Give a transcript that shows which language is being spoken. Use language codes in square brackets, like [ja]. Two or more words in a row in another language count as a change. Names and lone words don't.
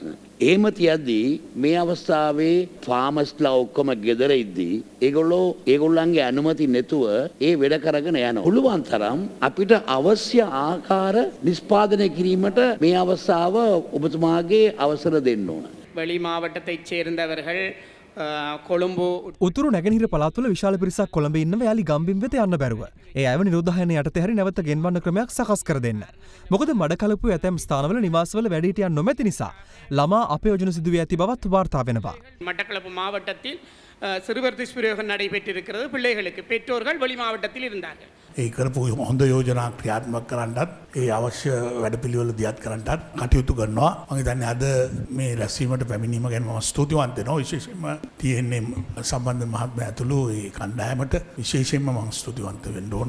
[si] එහෙම තියද්දී මේ අවස්ථාවේ ෆාමර්ස්ලා ඔක්කොම ගෙදර ඉද්දී ඒගොල්ලන්ගේ අනුමැති නැතුව ඒ වැඩ කරගෙන යනවා. පුළුවන් තරම් අපිට අවශ්‍ය ආකාර නිෂ්පාදනය කිරීමට මේ අවස්ථාව ඔබතුමාගේ අවසර දෙන්න ඕන. [ta] வெளி மாவட்டத்தைச் சேர்ந்தவர்கள் කොළඹ [si] උතුරු නැගෙනහිර පළාත්වල විශාල පිරිසක් කොළඹ ඉන්නව යාලි ගම්බිම් වෙත යන්න බැරුව. ඒ අයව නිරෝධායන යටතේ හරි නැවත ගෙන්වන්න ක්‍රමයක් සකස් කර දෙන්න. මොකද මඩකලපුව ඇතැම් ස්ථානවල නිවාසවල වැඩිහිටියන් නොමැති නිසා ළමා අපයෝජන සිදු වී ඇති බවත් වාර්තා වෙනවා. [ta] மட்டக்களப்பு மாவட்டத்தில் சிறுவர் துஷ்பிரயோகம் நடைபெற்றிருக்கிறது. பிள்ளைகளுக்கு பெற்றோர்கள் வெளி மாவட்டத்தில் இருந்தார்கள். [si] ඒ කරපු හොඳ යෝජනා ක්‍රියාත්මක කරන්නත් ඒ අවශ්‍ය වැඩපිළිවෙල දියත් කරන්නත් කටයුතු කරනවා. මම හිතන්නේ අද මේ රැස්වීමට පැමිණීම ගැන මම ස්තුතිවන්ත වෙනවා. විශේෂයෙන්ම තියෙන්නේ සම්බන්ධ මහත්මයා ඇතුළු ඒ කණ්ඩායමට විශේෂයෙන්ම මම ස්තුතිවන්ත වෙන්න ඕන.